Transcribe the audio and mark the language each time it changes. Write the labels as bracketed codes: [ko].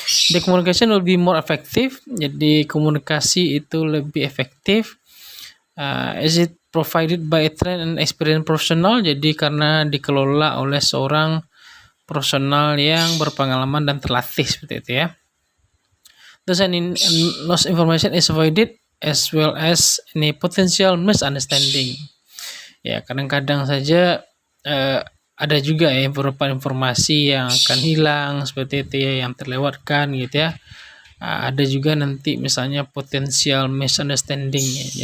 [en] The communication will be more effective. [id] Jadi komunikasi itu lebih efektif. [en] Is it provided by a trained and experienced professional? [id] Jadi karena dikelola oleh seorang profesional yang berpengalaman dan terlatih seperti itu ya. [en] Thus lost information is avoided as well as any potential misunderstanding. [id] Ya, kadang-kadang saja ada juga ya beberapa informasi yang akan hilang seperti itu ya, yang terlewatkan gitu ya. Ada juga nanti misalnya potensial misunderstanding ya.